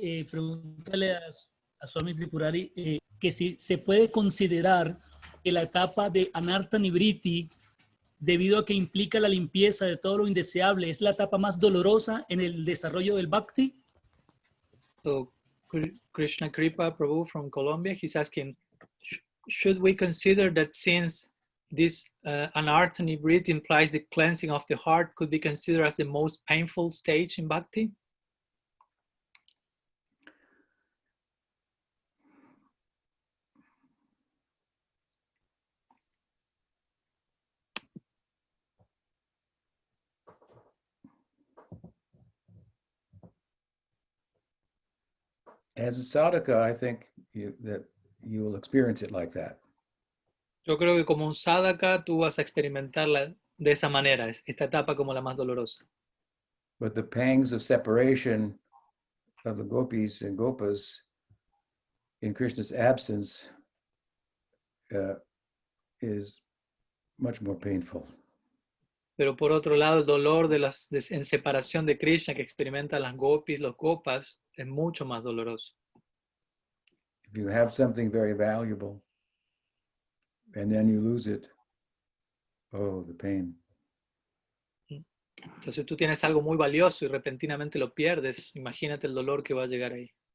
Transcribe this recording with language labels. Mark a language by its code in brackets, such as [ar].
[es] Pregúntale a Swami Tripurari que si se puede considerar que la etapa de Anartha Nivriti debido a que implica la limpieza de todo lo indeseable. Es la etapa más dolorosa en el desarrollo del Bhakti. [en] So Krishna Kripa Prabhu from Colombia, he's asking, should we consider that since this anarthani breath implies the cleansing of the heart, could be considered as the most painful stage in bhakti? As a sadhaka, I think that you will experience it like that. [es] Yo creo que como un sadhaka tú vas a experimentarla de esa manera, esta etapa como la más dolorosa. [en] But the pangs of separation of the gopis and gopas in Krishna's absence is much more painful. [es] Pero por otro lado, el dolor en separación de Krishna que experimentan las gopis, los gopas, es mucho más doloroso. [en] If you have something very valuable and then you lose it, oh, the pain. [es] Entonces tú tienes algo muy valioso y repentinamente lo pierdes, imagínate el dolor que va a llegar ahí.